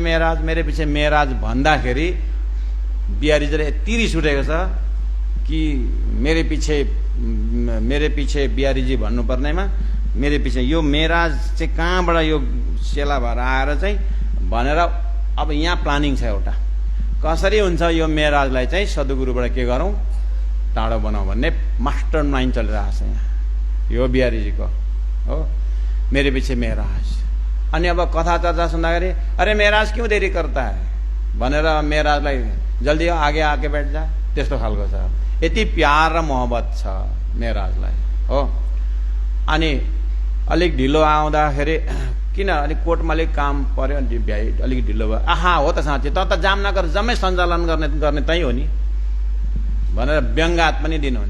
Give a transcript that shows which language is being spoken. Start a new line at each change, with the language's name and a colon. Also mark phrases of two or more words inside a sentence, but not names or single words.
Nepali: मेराज भन्दाखेरि बिहारीजीले यति रिस उठेको छ कि मेरे पछि बिहारीजी भन्नुपर्नेमा मेरे पछि यो मेराज चाहिँ कहाँबाट यो सेला भएर आएर चाहिँ भनेर अब यहाँ प्लानिङ छ एउटा, कसरी हुन्छ यो मेराजलाई चाहिँ सद्गुरुबाट के गरौँ, टाढो बनाऊ भन्ने
English: master mind
Nepali: चलिरहेको छ यहाँ, यो बिहारीजीको हो, मेरे पछि मेराज। अनि अब कथा चर्चा सुन्दाखेरि
Hindi: अरे मेराज क्यों देरी करता है
Nepali: भनेर मेराजलाई
Hindi: जल्दी आगे आके बैठ जा,
Nepali: त्यस्तो खालको छ। यति प्यार र मोहब्बत छ मेराजलाई हो। अनि अलिक ढिलो आउँदाखेरि किन अलिक कोर्टमा अलिक काम पर्यो, अनि भ्याइ अलिक ढिलो भयो। आहा हो त साँच्चै, त जामनगर जम्मै सञ्चालन गर्ने त्यही हो नि भनेर व्यङ्गात पनि दिनुहुन्छ।